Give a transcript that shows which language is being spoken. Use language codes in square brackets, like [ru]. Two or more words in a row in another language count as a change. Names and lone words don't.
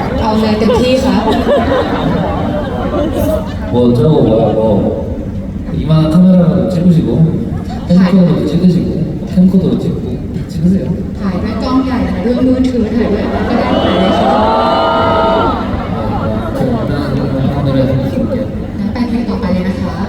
[th] เอาเลยเต็มที่ครับ [ko] 뭐 저거 뭐야 뭐 이만한 카메라로 찍으시고 캠코더로 찍으시고 캠코더로 찍고 찍으세요. [th] ถ่ายด้วยกล้องใหญ่ถ่ายด้วยมือถือถ่ายด้วยอะไรก็ได้ถ่ายเลยครับ [ko] 그럼 노래 한번 해볼게요. [th] งั้นไปเพลงต่อไปเลยนะคะ